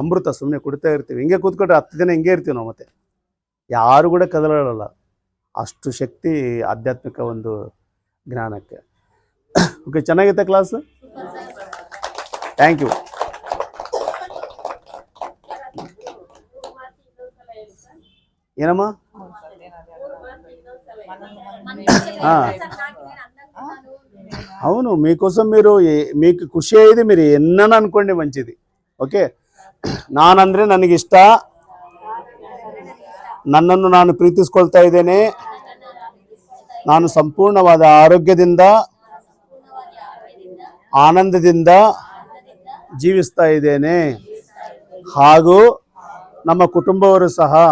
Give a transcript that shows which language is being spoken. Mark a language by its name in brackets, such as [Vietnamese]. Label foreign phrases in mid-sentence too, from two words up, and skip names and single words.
[Kannada] ಅಮೃತ ಸುಮ್ಮನೆ ಕುಡಿತಾ ಇರ್ತೀವಿ, ಹಿಂಗೆ ಕೂತ್ಕೊಂಡ್ರೆ 10 ದಿನ ಹಿಂಗೆ ಇರ್ತೀವಿ ನಾವು, ಮತ್ತೆ ಯಾರು ಕೂಡ ಕದಲಾಡಲ್ಲ. ಅಷ್ಟು ಶಕ್ತಿ ಆಧ್ಯಾತ್ಮಿಕ ಒಂದು ಜ್ಞಾನಕ್ಕೆ. ಓಕೆ, ಚೆನ್ನಾಗಿತ್ತ ಕ್ಲಾಸ್? [English] thank you. [Kannada] ಏನಮ್ಮ? [Telugu] అవును, మీకోసం మీకు [Kannada] ಖುಷಿ ಇದೆ, [Telugu] మీరు ఎన్నని అనుకోండి మంచిది. ఓకే, [Kannada] ನಾನಂದ್ರೆ ನನಗಿಷ್ಟ, ನನ್ನನ್ನು ನಾನು ಪ್ರೀತಿಸ್ಕೊಳ್ತಾ ಇದ್ದೇನೆ, ನಾನು ಸಂಪೂರ್ಣವಾದ ಆರೋಗ್ಯದಿಂದ ಆನಂದದಿಂದ ಜೀವಿಸ್ತಾ ಇದ್ದೇನೆ, ಹಾಗೂ ನಮ್ಮ ಕುಟುಂಬವರು ಸಹ.